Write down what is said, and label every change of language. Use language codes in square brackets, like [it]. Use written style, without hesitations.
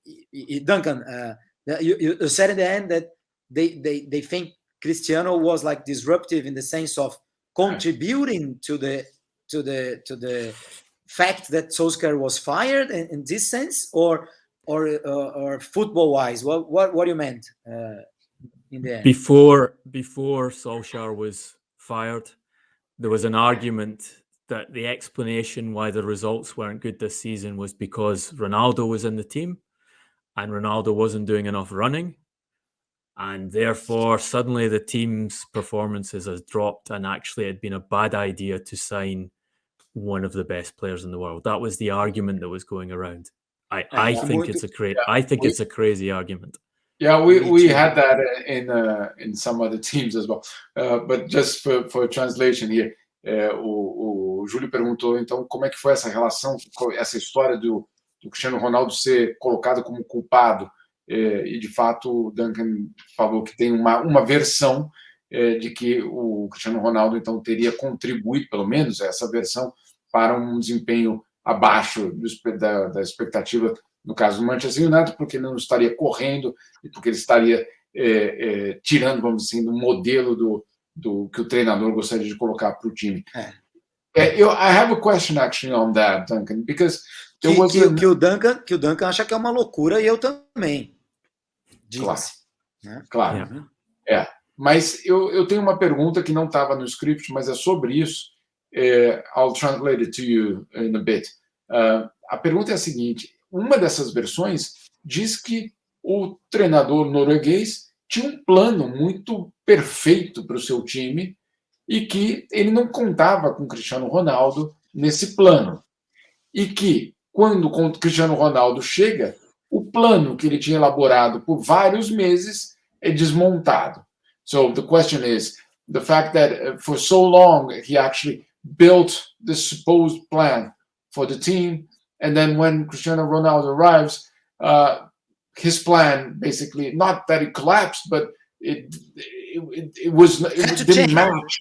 [en] e Duncan, you said in the end that they think Cristiano was like disruptive in the sense of contributing to the fact that Solskjaer was fired in this sense, or football wise, what you meant in the end? Before Solskjaer was fired, there was an argument that the explanation why the results weren't good this season was because Ronaldo was in the team and Ronaldo wasn't doing enough running, and therefore suddenly the team's performances has dropped, and actually it had been a bad idea to sign one of the best players in the world. That was the argument that was going around. I think it's a crazy argument. Yeah, we had that in some other teams as well. But just for translation here, [pt] o Júlio perguntou então como é que foi essa relação, essa história do Cristiano Ronaldo ser colocado como culpado, e de fato o Duncan falou que tem uma versão de que o Cristiano Ronaldo então teria contribuído, pelo menos essa versão, para um desempenho abaixo da expectativa, no caso do Manchester United, porque não estaria correndo e porque ele estaria tirando, vamos dizer, do modelo do que o treinador gostaria de colocar para o time. [en] I have a question actually on that, Duncan, because [pt] que o Duncan acha que é uma loucura e eu também. Claro. Mas eu tenho uma pergunta que não estava no script, mas é sobre isso. [en] I'll translate it to you in a bit. [pt] A pergunta é a seguinte: uma dessas versões diz que o treinador norueguês tinha um plano muito perfeito para o seu time e que ele não contava com o Cristiano Ronaldo nesse plano. E que, quando o Cristiano Ronaldo chega, o plano que ele tinha elaborado por vários meses é desmontado. [en] So the question is, the fact that for so long he actually built this supposed plan for the team, and then when Cristiano Ronaldo arrives, his plan basically, not that it collapsed, but it didn't match.